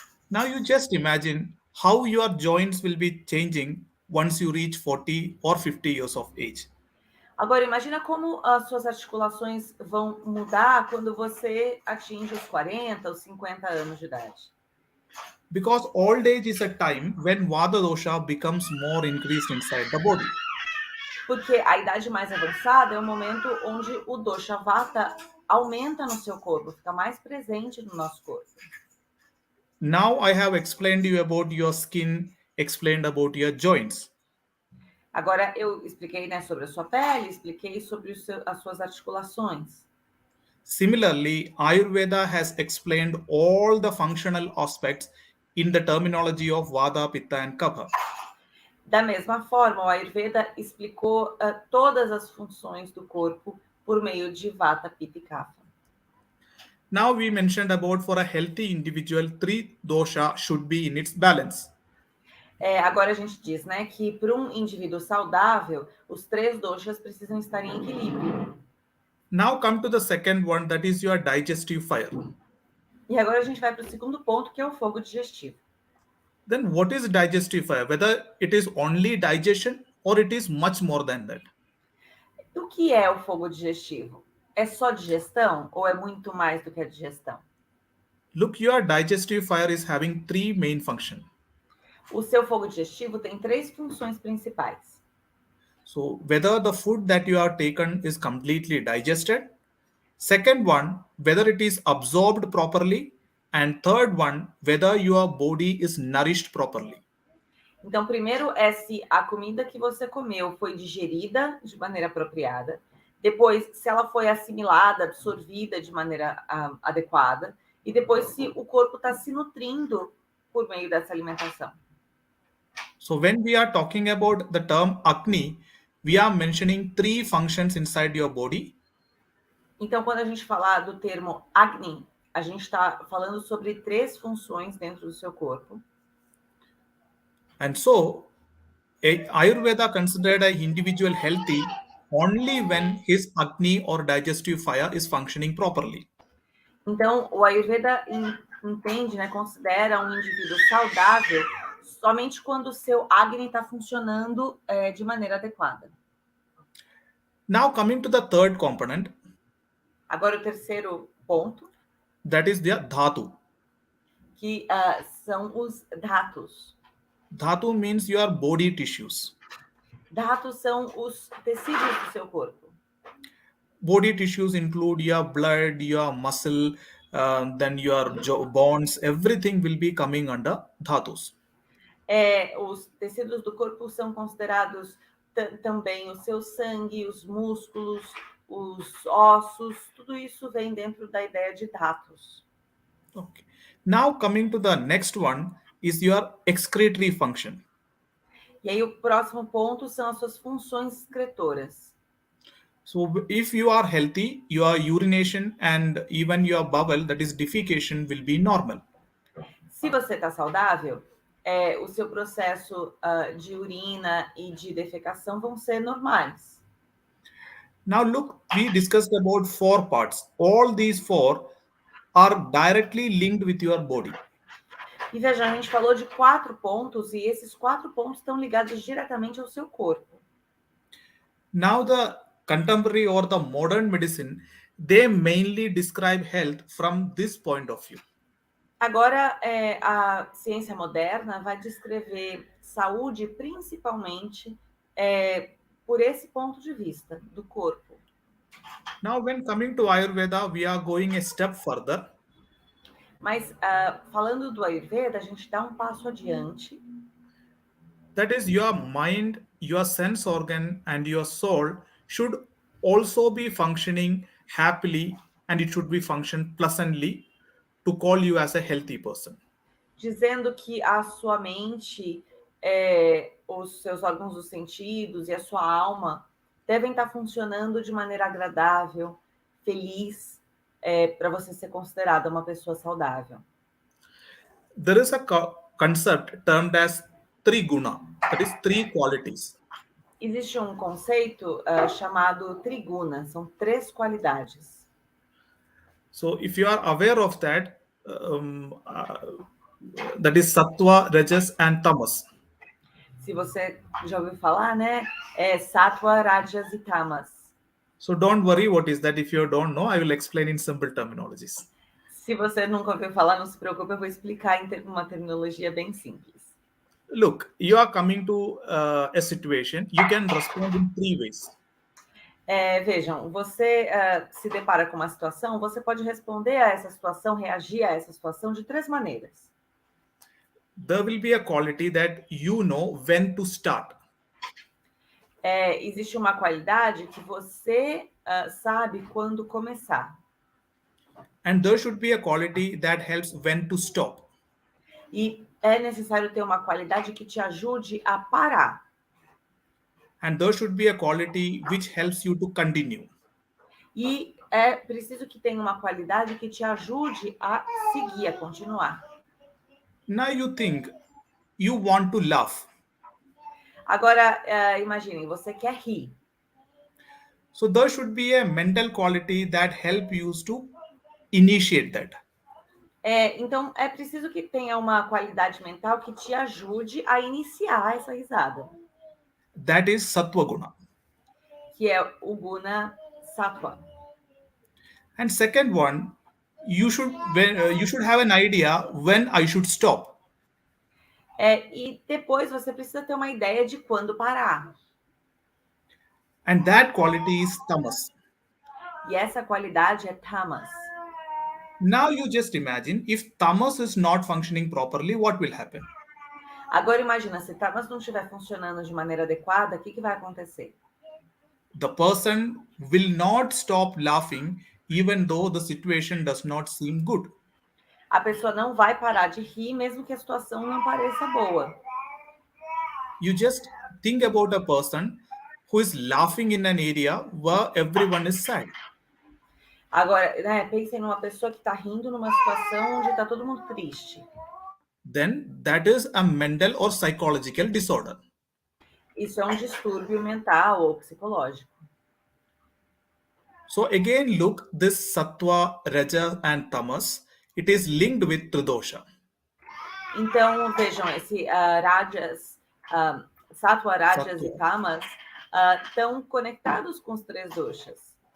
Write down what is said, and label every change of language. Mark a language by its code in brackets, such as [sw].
[en] Now you just imagine how your joints will be changing once you reach 40 or 50 years of age. [pt] Agora, imagina como as suas articulações vão mudar quando você atinge os 40 ou 50 anos de idade. [en] Because old age is a time when Vata dosha becomes more increased inside the body. [pt] Porque a idade mais avançada é o momento onde o dosha Vata aumenta no seu corpo, fica mais presente no nosso corpo. [en] Now I have explained you about your skin, explained about your joints. [pt] Agora eu expliquei, né, sobre a sua pele, expliquei sobre as suas articulações. [en] Similarly, Ayurveda has explained all the functional aspects in the terminology of Vata, Pitta and Kapha. [pt] Da mesma forma, o Ayurveda explicou todas as funções do corpo por meio de Vata, Pitta e Kapha. [en] Now we mentioned about for a healthy individual, 3 dosha should be in its balance. [pt] Agora a gente diz, né, que para um indivíduo saudável, os 3 doshas precisam estar em equilíbrio. [en] Now come to the second one, that is your digestive fire. [pt] E agora a gente vai para o segundo ponto, que é o fogo digestivo. [en] Then what is digestive fire? Whether it is only digestion or it is much more than that? [pt] O que é o fogo digestivo? É só digestão ou é muito mais do que a digestão? [en] Look, your digestive fire is having 3 main functions. [pt] O seu fogo digestivo tem 3 funções principais. [en] So whether the food that you have taken is completely digested, Second one, whether it is absorbed properly. And third one, whether your body is nourished properly. [pt] Então, primeiro é se a comida que você comeu foi digerida de maneira apropriada. Depois, se ela foi assimilada, absorvida de maneira adequada. E depois, se o corpo está se nutrindo por meio dessa alimentação. [en] So when we are talking about the term Agni, we are mentioning 3 functions inside your body. [pt] Então, quando a gente falar do termo Agni, a gente está falando sobre 3 funções dentro do seu corpo. [en] And so, Ayurveda considered an individual healthy only when his Agni or digestive fire is functioning properly. [pt] Então, o Ayurveda entende, né, considera um indivíduo saudável somente quando o seu Agni está funcionando de maneira adequada. [en] Now coming to the third component. [pt] Agora o terceiro ponto. [en] That is the dhatu. [pt] Que são os dhatus. [en] Dhatu means your body tissues. [pt] Dhatus são os tecidos do seu corpo. [en] Body tissues include your blood, your muscle, then your bones, everything will be coming under dhatus. [pt] Os tecidos do corpo são considerados também o seu sangue, os músculos, os ossos, tudo isso vem dentro da ideia de dhatus. [en] Okay. Now coming to the next one is your excretory function. [pt] E aí o próximo ponto são as suas funções excretoras. [en] So if you are healthy, your urination and even your bowel, that is defecation, will be normal. [pt] Se você está saudável, o seu processo de urina e de defecação vão ser normais. [en] Now look, we discussed about 4 parts. All these 4 are directly linked with your body. [pt] E veja, a gente falou de 4 pontos e esses 4 pontos estão ligados diretamente ao seu corpo. [en] Now the contemporary or the modern medicine, they mainly describe health from this point of view. [pt] Agora, a ciência moderna vai descrever saúde principalmente por esse ponto de vista do corpo. [en] Now, when coming to Ayurveda, we are going a step further. [pt] Mas, falando do Ayurveda, a gente dá um passo adiante. [en] That is, your mind, your sense organ, and your soul should also be functioning happily, and it should be function pleasantly to call you as a healthy person. [pt] Dizendo que a sua mente, os seus órgãos dos sentidos e a sua alma devem estar funcionando de maneira agradável, feliz, para você ser considerada uma pessoa saudável. [en] There is a concept termed as triguna, that is 3 qualities. [pt] Existe um conceito chamado triguna, são 3 qualidades. [en] So if you are aware of that, that is sattva, rajas and tamas. [pt] Se você já ouviu falar, né? Sattva, rajas e tamas. [en] So don't worry what is that. If you don't know, I will explain in simple terminologies. [pt] Se você nunca ouviu falar, não se preocupe, eu vou explicar em uma terminologia bem simples. [en] Look, you are coming to a situation, you can respond in 3 ways. [pt] Vejam, você se depara com uma situação, você pode responder a essa situação, reagir a essa situação de 3 maneiras. [en] There will be a quality that you know when to start. [pt] Existe uma qualidade que você sabe quando começar. [en] And there should be a quality that helps when to stop. [pt] E é necessário ter uma qualidade que te ajude a parar. [en] And there should be a quality which helps you to continue. [pt] E é preciso que tenha uma qualidade que te ajude a seguir, a continuar. [en] Now you think you want to laugh. [pt] Agora, imaginem, você quer rir. [en] So there should be a mental quality that helps you to initiate that. [pt] Então, é preciso que tenha uma qualidade mental que te ajude a iniciar essa risada. [en] That is sattva guna. [pt] Que é o guna sattva. [en] And second one, you should have an idea when I should stop. [pt] E depois você precisa ter uma ideia de quando parar. [en] And that quality is tamas. [pt] E essa qualidade é tamas. [en] Now you just imagine if tamas is not functioning properly, what will happen? [pt] Agora imagina, se tamas não estiver funcionando de maneira adequada, o que vai acontecer? [en] The person will not stop laughing even though the situation does not seem good. [pt] A pessoa não vai parar de rir, mesmo que a situação não pareça boa. [en] You just think about a person who is laughing in an area where everyone is sad. [pt] Agora, né, pensem numa pessoa que está rindo numa situação onde está todo mundo triste. [en] Then that is a mental or psychological disorder. [pt] Isso é um distúrbio mental ou psicológico. [en] So again, look, this sattva, raja and tamas, it is linked with tridosha. [pt] Então, vejam, esse rajas, sattva, rajas Sattva. e tamas estão conectados com os 3 doshas.